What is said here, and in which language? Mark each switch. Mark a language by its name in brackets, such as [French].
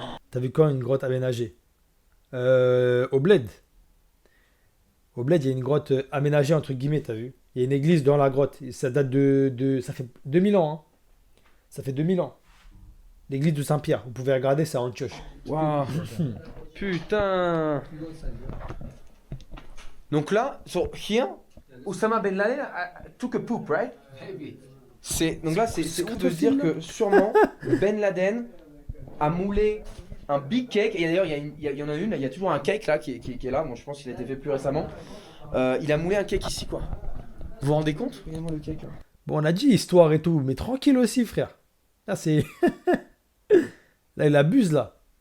[French] T'as vu quand une grotte aménagée Au Bled. Au Bled, il y a une grotte aménagée, entre guillemets, t'as vu. Il y a une église dans la grotte. Et ça date ça fait 2000 ans, hein. Ça fait 2000 ans. L'église de Saint-Pierre. Vous pouvez regarder, c'est à Antioche. Waouh. Putain. Donc là, [English] so here, Osama Ben Laden took a poop, right? [French] Donc là, c'est ouf de se dire que sûrement Ben Laden a moulé un [English] big cake. [French] Et d'ailleurs, il y en a une, il y a toujours un cake là qui est là. Bon, je pense qu'il a été fait plus récemment. Il a moulé un cake ici, quoi. Vous vous rendez compte? Regardez-moi le cake là. Bon, on a dit histoire et tout, mais tranquille aussi, frère. Là, c'est... Là, il abuse, là.